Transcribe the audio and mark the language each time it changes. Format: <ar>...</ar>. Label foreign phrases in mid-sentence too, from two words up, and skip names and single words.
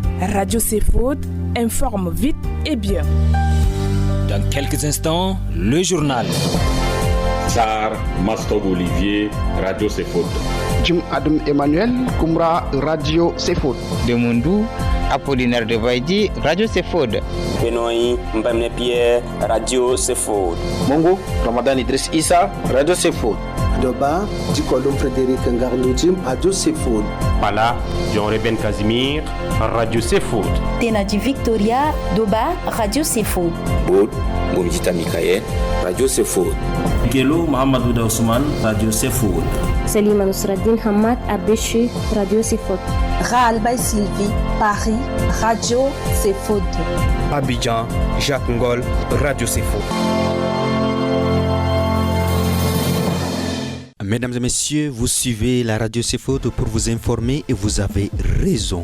<fr>Radio CFOD informe vite et bien. Dans quelques instants, le journal. Sar Mastob Olivier, Radio CFOD. Jim Adam Emmanuel, Koumra, Radio CFOD. Demondou, Apollinaire de Vaidi, Radio CFOD. Benoît Mbamne Pierre, Radio CFOD. Mongo, Ramadan Idriss Issa, Radio CFOD. Doba, Dikolom Frédéric Ngarnoudjim, Radio CFOD. Pala, John Reben Casimir, Radio CFOD. Tenadi Victoria, Doba, Radio CFOD. Bod, Moumdita Mikael, Radio CFOD. Gelo Mohamedou Daousman, Radio CFOD. Salima Nusraddin Hamad, Abéché, Radio CFOD. Raalbay Sylvie, Paris, Radio CFOD. Abidjan, Jacques Ngol, Radio CFOD. Mesdames et messieurs, vous suivez la radio CFOD pour vous informer et vous avez raison.</fr>